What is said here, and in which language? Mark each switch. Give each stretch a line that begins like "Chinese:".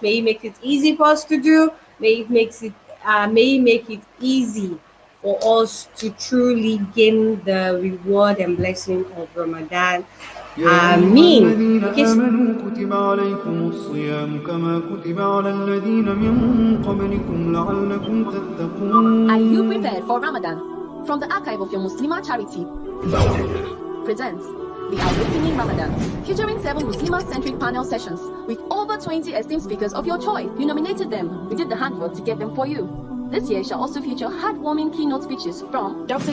English: May He make it easy for us to do. May He make it easy for us to truly gain the reward and blessing of Ramadan. Ameen.
Arabic: كتب عليكم الصيام كما كتب على الذين من قبلكم لعلكم تتقون.
English: Are you prepared for Ramadan? From the archive of your Muslimah charity presents the Awakening Ramadan, featuring 7 Muslimah-centric panel sessions with over 20 esteemed speakers of your choice. You nominated them. We did the handwork to get them for you. This year shall also feature heartwarming keynote speeches from Dr.